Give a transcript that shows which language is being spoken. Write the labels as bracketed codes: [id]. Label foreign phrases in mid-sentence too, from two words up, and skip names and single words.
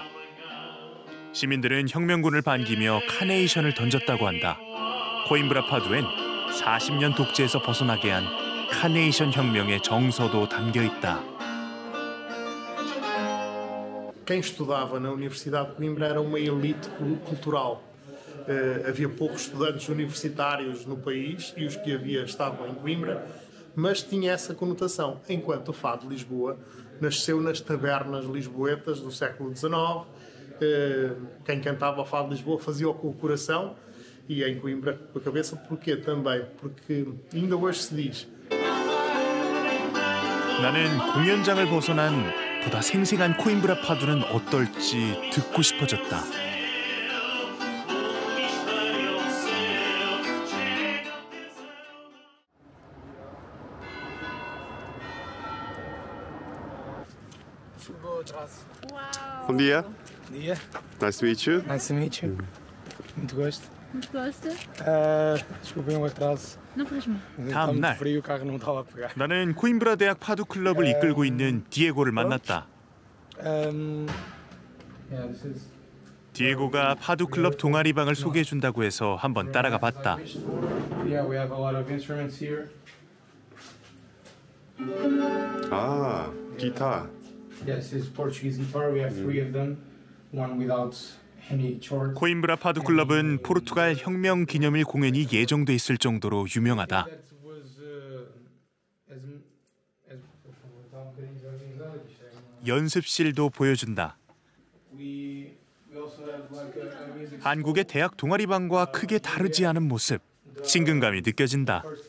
[ko] 시민들은 혁명군을 반기며 카네이션을 던졌다고 한다. 코임브라 파두엔 40년 독재에서 벗어나게 한 카네이션 혁명의 정서도 담겨 있다. [pt] Quem estudava na Universidade de Coimbra era uma elite cultural. Havia poucos estudantes universitários no país e os que havia estavam em Coimbra, mas tinha essa conotação, enquanto o fado de Lisboa nasceu nas tabernas lisboetas do século XIX. Quem cantava o fado de Lisboa fazia-o com o coração e em Coimbra com a cabeça. Porquê também? Porque ainda hoje se diz [ko] 나는 공연장을 벗어난 보다 생생한 코임브라 파두는 어떨지 듣고 싶어졌다. [pt] Bom dia. Bom dia. [en] Nice to meet you. Nice to meet you. [pt] Muito gosto. Muito gosto. Desculpem o atraso. Não faz mal. [ko] 다음 날 [pt] frio, o carro não estava a pegar. [ko] 나는 코임브라 대학 파두 클럽을 이끌고 있는 디에고를 만났다. 디에고가 파두 클럽 동아리방을 소개해준다고 해서 한번 따라가 봤다. [en] Yeah, we have a lot of instruments here. Ah, guitar. Yes, it's Portuguese guitar. We have 3 of them. One without any chords. [ko] 코임브라 파두 클럽은 포르투갈 혁명 기념일 공연이 예정돼 있을 정도로 유명하다. 연습실도 보여준다. 한국의 대학 동아리방과 크게 다르지 않은 모습, 친근감이 느껴진다.